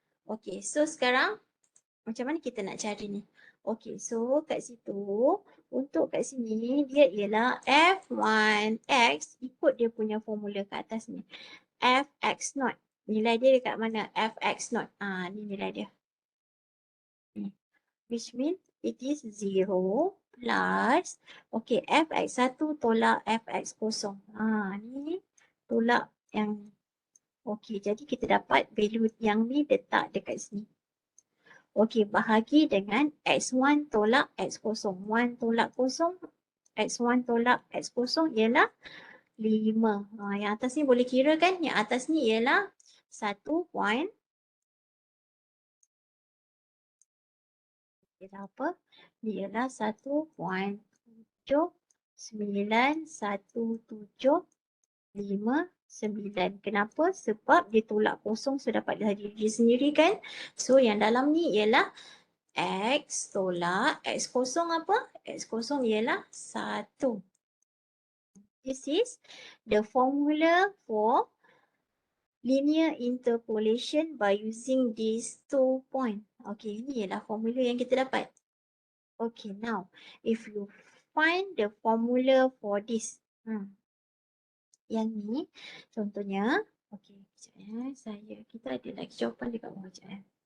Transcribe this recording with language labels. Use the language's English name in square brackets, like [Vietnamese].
[Malay] Okay, so sekarang macam mana kita nak cari ni? Okay, so kat situ, untuk kat sini dia ialah F1X ikut dia punya formula kat atas ni. Fx0. Nilai dia dekat mana? Fx0. Ni nilai dia. [English] Which means it is 0 plus, okay, fx1 tolak fx0. [Malay] Ni tolak yang, okay, jadi kita dapat value yang ni letak dekat sini. Okay, bahagi dengan x1 tolak x0. 1 tolak 0, x1 tolak x0 ialah 5. Yang atas ni boleh kira kan? Yang atas ni ialah 1 point, ialah apa? Dia ialah 1.91759. Kenapa? Sebab dia tolak kosong, so dapat dari dia sendiri kan? So yang dalam ni ialah X tolak X0 apa? X0 ialah 1. [English] This is the formula for linear interpolation by using these 2 points. [Malay] Okay, ini ialah formula yang kita dapat. [English] Okay, now if you find the formula for this, [Malay] yang ni contohnya, okay, kita ada lecture11 dekat bawah sekejap.